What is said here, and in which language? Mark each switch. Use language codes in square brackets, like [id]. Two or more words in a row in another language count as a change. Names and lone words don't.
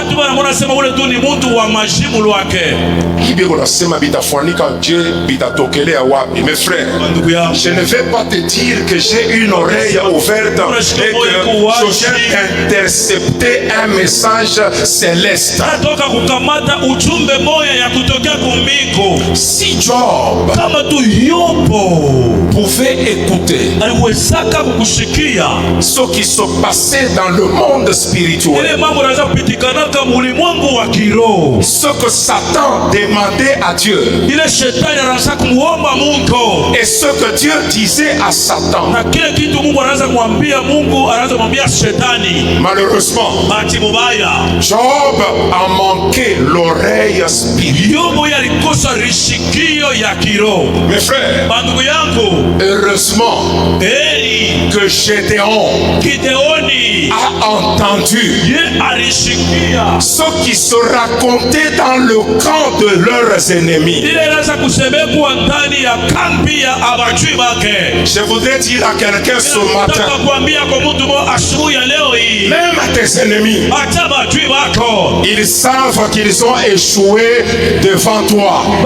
[fr] Mes frères, je ne vais pas te dire que j'ai une oreille ouverte et que je vient d'intercepter un message céleste. [sw] Natoka kukamata ujumbe moya ya kutokea kumbingu. [fr] Si Job [sw] kama tu Yobo [fr] pouvait écouter [sw] aliwezaka kukushikia [fr] ce qui se passait dans le monde spirituel, [sw] ile mambo yanaweza kupitikanaka mulimwengu wa kiroho, [fr] ce que Satan demandait à Dieu [sw] ile shetani anaanza kumuomba Mungu, [fr] et ce que Dieu disait à Satan, [sw] na kile kitu Mungu anaanza kumwambia Mungu, anaanza kumwambia shetani. [fr] Malheureusement, [sw] bahati mbaya, [fr] Job a manqué l'oreille spirituelle. [sw] Yobo alikosa rishikio ya kiroho. [fr] Mes frères, [sw] bandugu yangu, [fr] heureusement que Gédéoni a entendu ce qui se racontait dans le camp de leurs ennemis. Je voudrais dire à quelqu'un ce matin, même à tes ennemis, ils savent qu'ils ont échoué devant toi.